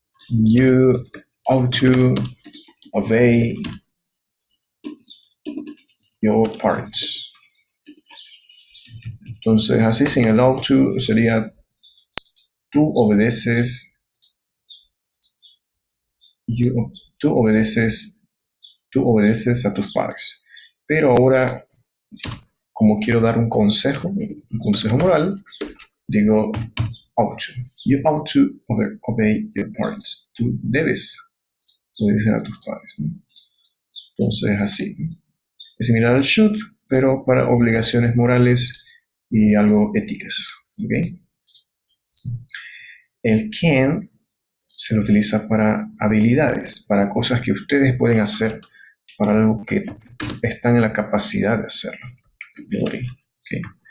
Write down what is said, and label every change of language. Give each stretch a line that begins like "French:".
English: You ought to obey your parents.
Spanish: Entonces, así sin el ought to sería tú obedeces, you, tú obedeces, tú obedeces a tus padres. Pero ahora, como quiero dar un consejo moral, digo ought to.
English: You ought to obey your parents.
Spanish: Tú debes obedecer a tus padres, ¿no? Entonces, así. Es similar al should, pero para obligaciones morales y algo éticas. ¿Okay? El can se lo utiliza para habilidades, para cosas que ustedes pueden hacer, para algo que están en la capacidad de hacerlo. ¿Okay?